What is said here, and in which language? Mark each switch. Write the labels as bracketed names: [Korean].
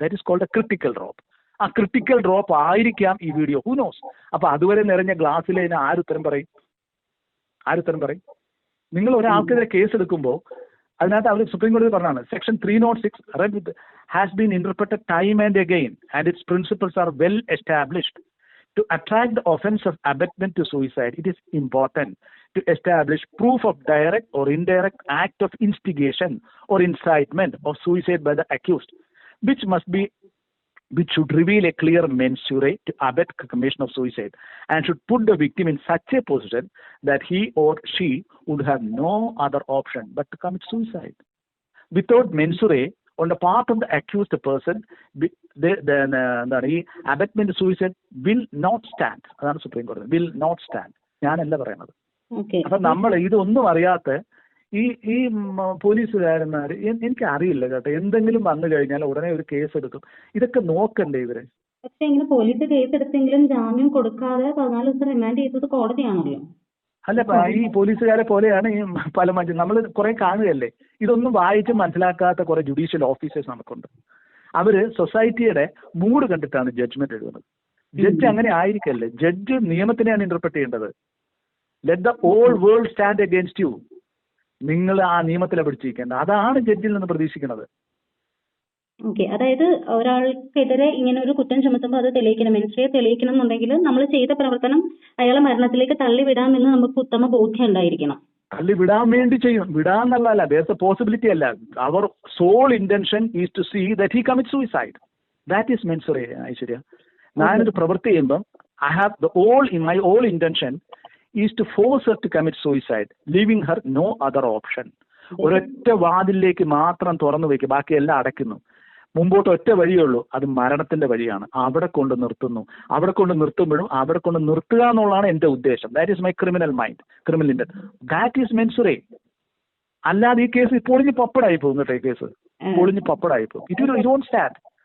[English] That is called a critical drop. [Malayalam] ആ critical drop ആയിരിക്കാം ഈ വീഡിയോ, [English] Who knows. [Malayalam] അപ്പൊ അതുവരെ നിറഞ്ഞ ഗ്ലാസ്സിലെ ആരുത്തരം പറയും? നിങ്ങൾ ഒരാൾക്കെതിരെ കേസ് എടുക്കുമ്പോൾ അതിനകത്ത് അവർ സുപ്രീം കോടതി പറഞ്ഞാണ് section 306 [English] Has been interpreted time and again and its principles are well established. To attract the offense of abetment to suicide, it is important to establish proof of direct or indirect act of instigation or incitement of suicide by the accused, which should reveal a clear mensure to abet commission of suicide and should put the victim in such a position that he or she would have no other option but to commit suicide. Without mensure on the part of the accused person, the abetment suicide will not stand. [Malayalam] അതാണ് supreme കോടതി [English] will not stand. [Malayalam] ഞാനല്ല പറയുന്നത്. അപ്പൊ നമ്മൾ ഇതൊന്നും അറിയാത്ത ഈ പോലീസുകാരന്മാർ, എനിക്ക് അറിയില്ല കേട്ടോ, എന്തെങ്കിലും വന്നു കഴിഞ്ഞാൽ ഉടനെ ഒരു കേസ് എടുക്കും. ഇതൊക്കെ നോക്കണ്ടേ ഇവര്? പക്ഷെ ഇങ്ങനെ പോലീസ് കേസ് എടുത്തെങ്കിലും ജാമ്യം കൊടുക്കാതെ 14 ദിവസം റിമാൻഡ് ചെയ്തത് കോടതിയാണല്ലോ. അല്ല, ഈ പോലീസുകാരെ പോലെയാണ് ഈ പല നമ്മൾ കുറെ കാണുകയല്ലേ, ഇതൊന്നും വായിച്ച് മനസ്സിലാക്കാത്ത കുറെ ജുഡീഷ്യൽ ഓഫീസേഴ്സ് നമുക്കുണ്ട്. അവര് സൊസൈറ്റിയുടെ മൂഡ് കണ്ടിട്ടാണ് ജഡ്ജ്മെന്റ് എഴുതുന്നത്. ജഡ്ജ് അങ്ങനെ ആയിരിക്കല്ലേ, ജഡ്ജ് നിയമത്തിനെയാണ് ഇന്റർപ്രറ്റ് ചെയ്യേണ്ടത്. [English] Let the all world stand against you. [Malayalam] നിങ്ങൾ ആ നിയമത്തിലെ പിടിച്ചിരിക്കേണ്ട, അതാണ് ജഡ്ജിൽ നിന്ന് പ്രതീക്ഷിക്കുന്നത്. ഓക്കെ, അതായത് ഒരാൾക്കെതിരെ ഇങ്ങനെ ഒരു കുറ്റം ചുമത്തുമ്പോൾ അത് തെളിയിക്കണം, മെൻസ്ട്രിയെ തെളിയിക്കണം എന്നുണ്ടെങ്കിൽ നമ്മൾ ചെയ്ത പ്രവർത്തനം അയാളെ മരണത്തിലേക്ക് തള്ളിവിടാമെന്ന് നമുക്ക് ഉത്തമ ബോധ്യം ഉണ്ടായിരിക്കണം. തള്ളിവിടാൻ വേണ്ടി ചെയ്യും, വിടാന്നുള്ളതല്ല, [English] there's a possibility [Malayalam] അല്ല. [English] our sole intention is to see that he commits suicide. that is mensure. [Malayalam] Aishwarya, ഞാനൊരു പ്രവൃത്തി ചെയ്യുമ്പം [English] I have my whole intention is to force her to commit suicide, leaving her no other option. [Malayalam] ഒരൊറ്റ വാതിലേക്ക് മാത്രം തുറന്നു വെക്കും, ബാക്കി എല്ലാം അടയ്ക്കുന്നു. മുമ്പോട്ട് ഒറ്റ വഴിയേ ഉള്ളൂ, അത് മരണത്തിന്റെ വഴിയാണ്. അവിടെ കൊണ്ട് നിർത്തുന്നു. അവിടെ കൊണ്ട് നിർത്തുമ്പോഴും അവിടെ കൊണ്ട് നിർത്തുക എന്നുള്ളതാണ് എന്റെ ഉദ്ദേശം. [English] That is my criminal mind, criminal intent. That is mens rea. [Malayalam] അല്ലാതെ ഈ കേസ് പൊളിഞ്ഞ് പപ്പടായി പോകും കേട്ടോ. ഈ കേസ് പൊളിഞ്ഞ് പപ്പടായി പോകും. [English] It won't stand.